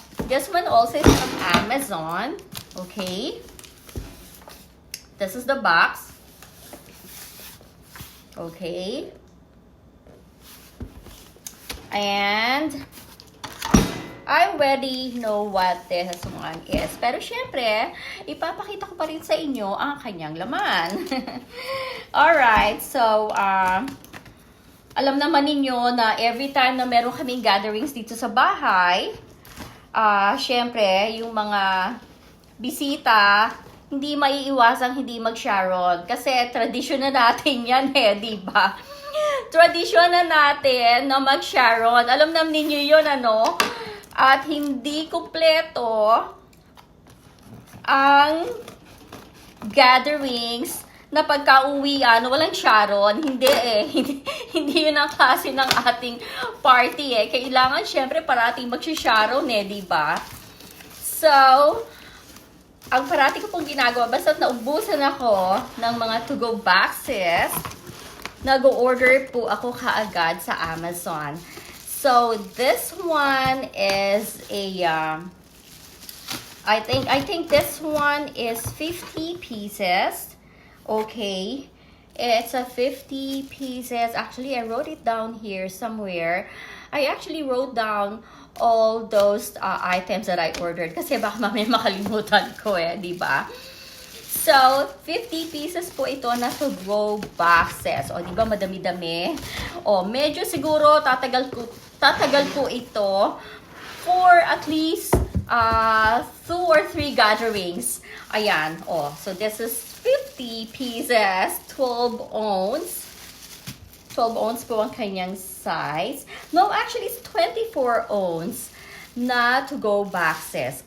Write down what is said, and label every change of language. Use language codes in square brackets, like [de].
[en] This one also is from Amazon. Okay. This is the box. Okay. And, I already know what this one is. [tl] Pero syempre, ipapakita ko pa rin sa inyo ang kanyang laman. Alright, so, alam naman ninyo na [en] every time [tl] na meron kaming gatherings dito sa bahay, syempre, yung mga bisita, hindi maiiwasang hindi mag-Sharon. Kasi tradisyon na natin yan eh, di ba? Tradisyon na natin na mag-Sharon. Alam naman ninyo yun, ano? At hindi kumpleto ang gatherings na pagka-uwian, walang Sharon. Hindi eh. Hindi yun ang klase ng ating party eh. Kailangan syempre parating mag-Sharon eh, di ba? So, ang parati ko pong ginagawa, basta't naubusan ako ng mga to-go boxes, nag-order po ako kaagad sa Amazon. [en] So this one is a I think this one is 50 pieces. Okay. It's a 50 pieces. Actually, I wrote it down here somewhere. I actually wrote down all those items that I ordered [tl] kasi baka mamaya makalimutan ko eh, di ba? So, 50 pieces po ito na to-go boxes. O, di ba madami-dami? O, medyo siguro tatagal po ito [en] for at least 2 or 3 gatherings. [tl] Ayan. [en] O, so this is 50 pieces, 12 ounce. [tl] 12 ounce po ang kanyang size. [en] No, actually, it's 24 ounce na to-go boxes.